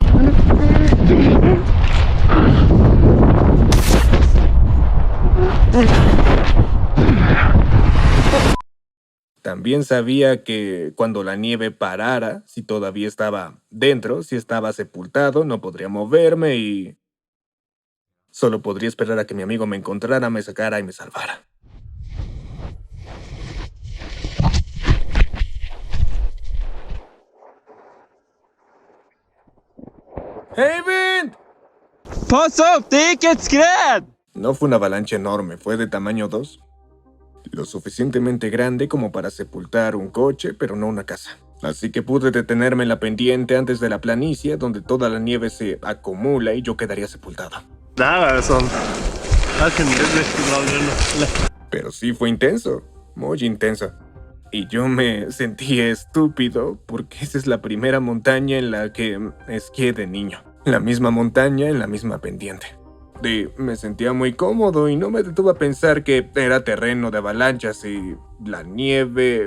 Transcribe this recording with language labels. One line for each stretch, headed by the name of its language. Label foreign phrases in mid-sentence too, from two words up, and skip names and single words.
Spanish: También sabía que cuando la nieve parara, si todavía estaba dentro, si estaba sepultado, no podría moverme y solo podría esperar a que mi amigo me encontrara, me sacara y me salvara.
Swedish: ¡Hey, Vint! Pass upp, det gick ett skred!
Spanish: No fue una avalancha enorme, fue de tamaño 2. Lo suficientemente grande como para sepultar un coche, pero no una casa. Así que pude detenerme en la pendiente antes de la planicie, donde toda la nieve se acumula y yo quedaría sepultado.
Swedish: Det här är sånt. Här kunde det bli bra grund.
Spanish: Pero sí fue intenso, muy intenso. Y yo me sentí estúpido porque esa es la primera montaña en la que esquié de niño. La misma montaña en la misma pendiente. Y me sentía muy cómodo y no me detuve a pensar que era terreno de avalanchas y la nieve...